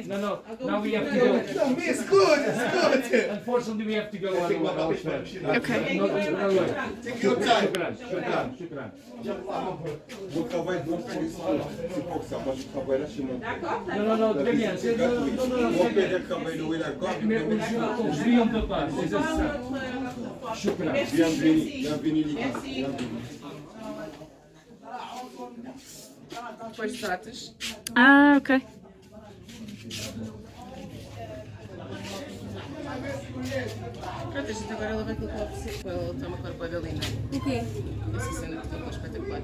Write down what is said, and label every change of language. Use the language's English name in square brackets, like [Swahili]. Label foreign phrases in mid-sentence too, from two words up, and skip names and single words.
[English] No. Now we have to go. No, me, it's good, it's good. Unfortunately, we have to go one way first. Okay. No way. Take your time. [Arabic] شكرا. [French] Mon travail, donc, c'est pour ça. Moi, je travaille là chez mon père. Non, très bien. Mon père, il travaille où il a quoi? Mais aujourd'hui, on ne peut pas. C'est ça. شكرا. Bienvenue, Lika. Bienvenue. [Portuguese] Depois tratas. Ah, ok. Pronto, a gente agora ela vai colocar o tecido. Ela tem uma cor bué da linda. O quê? Essa cena de cor espetacular.